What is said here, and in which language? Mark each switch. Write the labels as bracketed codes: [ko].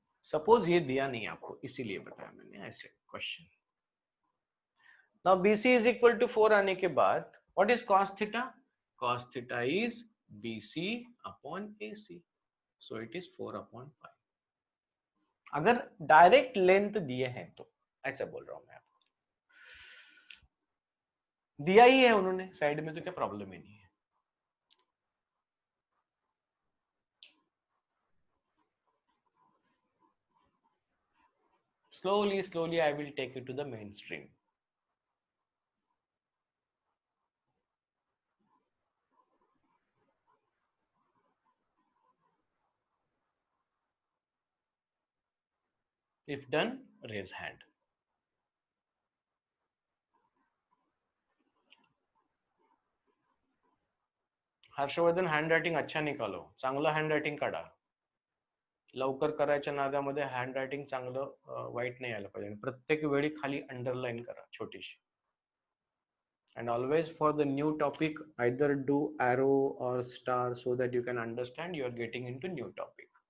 [hi] Suppose ये दिया नहीं आपको, इसीलिए बताया मैंने ऐसे question. [en] now BC is equal to 4 [hi] आने के बाद [en] What is cos theta? cos theta is BC upon AC. So it is 4 upon 5. [hi] अगर डायरेक्ट लेंथ दिए हैं तो, ऐसे बोल रहा हूं मैं आपको. दिया ही है उन्होंने साइड में तो क्या प्रॉब्लम ही नहीं है. [en] Slowly I will take you to the mainstream. If done, raise hand. [hi] Harshvardhan, handwriting अच्छा निकालो. [mr] चांगलं हँडरायटिंग काढा. लवकर करायच्या नादामध्ये हँडरायटिंग चांगलं वाईट नाही आलं पाहिजे. प्रत्येक वेळी खाली अंडरलाईन करा छोटीशी. [en] And always for the new topic, either do arrow or star so that you can understand you are getting into new topic.